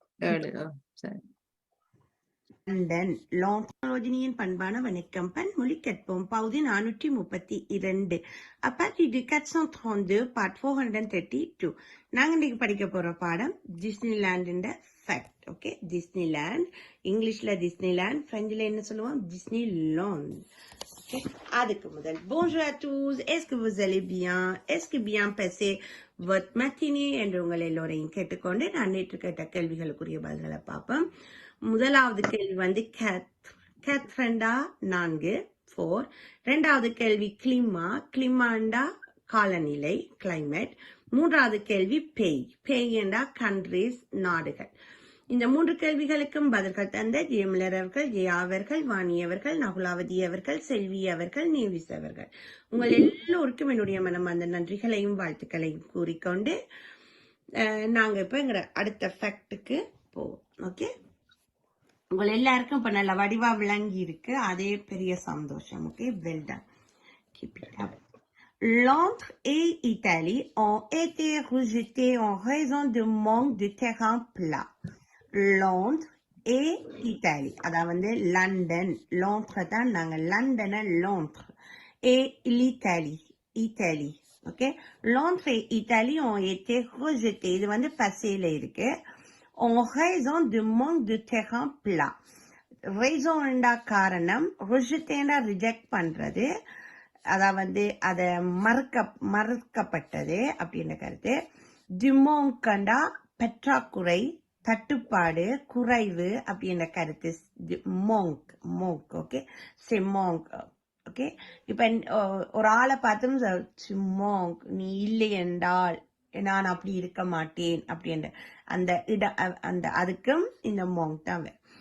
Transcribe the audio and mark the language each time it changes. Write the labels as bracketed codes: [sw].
[ta] London லாங்ரோஜினியின் பண்பான வணக்கம். பன்மொழி கற்போம். பகுதி 432. [fr] À partir du [ta] 432 part 432. நாங்க இன்னைக்கு படிக்க போற பாடம் டிஸ்னிலாண்ட் ஃபேக்ட். ஓகே, டிஸ்னிலாண்ட் இங்கிலீஷ்ல டிஸ்னிலாண்ட், பிரெஞ்சுல என்ன சொல்லுவோம்? டிஸ்னிலாண்ட். ஓகே, அதுக்கு முதல் [fr] bonjour à tous, est-ce que vous allez bien, est-ce que bien passé votre matinée [ta] என்று உங்கள் எல்லோரையும் கேட்டுக்கொண்டு நான் நேற்று கேட்ட கேள்விகளுக்குரிய பதில்களை பார்ப்போம். முதலாவது கேள்வி கேத்ரண்டா 4 4. இரண்டாவது கேள்வி கிளிமாண்டா காலநிலை கிளைமேட். மூன்றாவது கேள்வி பேய் என்றா கண்ட்ரிஸ் நாடுகள். இந்த 3 கேள்விகளுக்கும் பதில்கள் தந்த ஜெயமலர் அவர்கள், ஜெயா அவர்கள், வாணி அவர்கள், நகுலாவதி அவர்கள், செல்வி அவர்கள், நேவிஸ் அவர்கள், உங்கள் எல்லோருக்கும் என்னுடைய மனமார்ந்த நன்றிகளையும் வாழ்த்துக்களையும் கூறிக்கொண்டு நாங்க இப்ப எங்க அடுத்த ஃபேக்டுக்கு போவோம். ஓகே, உங்கள் எல்லாருக்கும் இப்ப நல்ல வடிவா விளங்கி இருக்கு, அதே பெரிய சந்தோஷம். [en] Okay, well done, keep it up. [fr] Londres et Italie ont été rejetés en raison de manque de terrain plat. Londres et Italie, அதாவது லண்டன், Londres தான் நாங்க லண்டனை Londres, et l'Italie, okay? Londres et Italie ont été rejetés, [ta] இது பசையில இருக்கு, [fr] en raison de manque de terrain plat. raison [ta] என்றா காரணம், [fr] rejeté [ta] என்றா reject பண்றது, அதாவது அத மறுக்கப்பட்டது அப்படின்ற கருத்து. டிமோங்கண்டா பற்றாக்குறை, தட்டுப்பாடு, குறைவு அப்படின்ற கருத்து. மோங்க் ஓகே, சே மோங்க் ஓகே. இப்ப ஒரு ஆளை பார்த்து மோங்க், நீ இல்லை என்றால் நான் அப்படி இருக்க மாட்டேன் அப்படின்ற அந்த அந்த அதுக்கும் இந்த மோங்க் தான்.